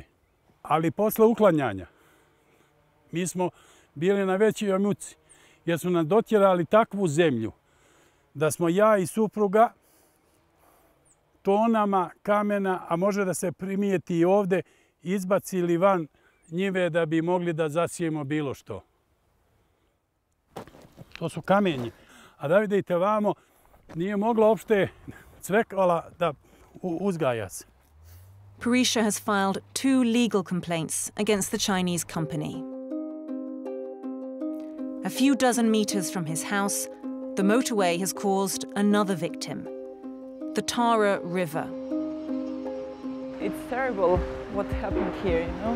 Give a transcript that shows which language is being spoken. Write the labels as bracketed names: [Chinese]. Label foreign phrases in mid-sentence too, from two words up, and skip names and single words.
[Serbian] Ali posle uklanjanja, mi smo bili na većoj muci, jer su nam dotjerali takvu zemlju da smo ja I supruga tonama kamena, a može da se primijeti I ovde, izbacili van njive da bi mogli da zasijemo bilo što. To su kamenji. A da vidite vamo, nije mogla uopšte cvekala da uzgaja se. [English] PERISA has filed 2 legal complaints against the Chinese company. A few dozen meters from his house, the motorway has caused another victim, the Tara River. It's terrible what happened here, you know?